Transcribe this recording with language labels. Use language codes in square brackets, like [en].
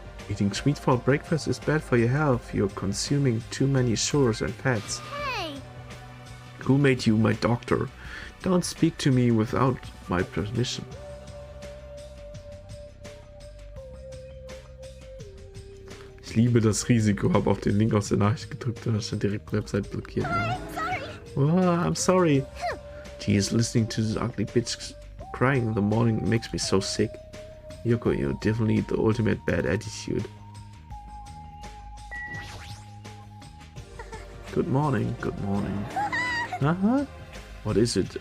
[en] Eating sweets for breakfast is bad for your health. You're consuming too many sugars and fats. Hey. Who made you my doctor? Don't speak to me without my permission. [de] Ich liebe das Risiko, habe auf den Link aus der Nachricht gedrückt und schon direkt Website blockiert. [en] Oh, I'm sorry. Geez, listening to this ugly bitch crying in the morning makes me so sick. Yoko, you're definitely the ultimate bad attitude. Good morning, good morning. What is it?